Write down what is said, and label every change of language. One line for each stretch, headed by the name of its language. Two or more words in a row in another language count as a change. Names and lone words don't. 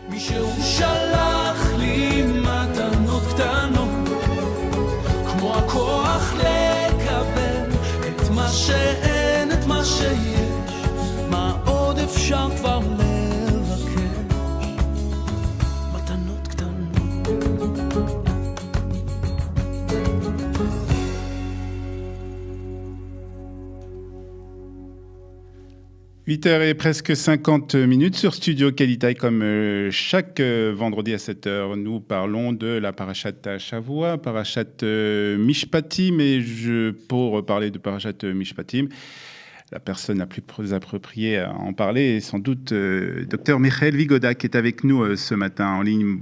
Hebrew: מישהו שלח לי מתנות קטנות, כמו הכוח לקבל את מה שאין, את מה שיש, מה עוד אפשר כבר לבקש, מתנות קטנות.
French: 8h et presque 50 minutes sur Studio Kalitai, comme chaque vendredi à 7h, nous parlons de la
Hebrew: פרשת שבוע, פרשת משפטים,
French: et pour parler de
Hebrew: פרשת משפטים,
French: la personne la plus appropriée à en parler est sans doute Dr Michael Vigoda, qui est avec nous ce matin en ligne.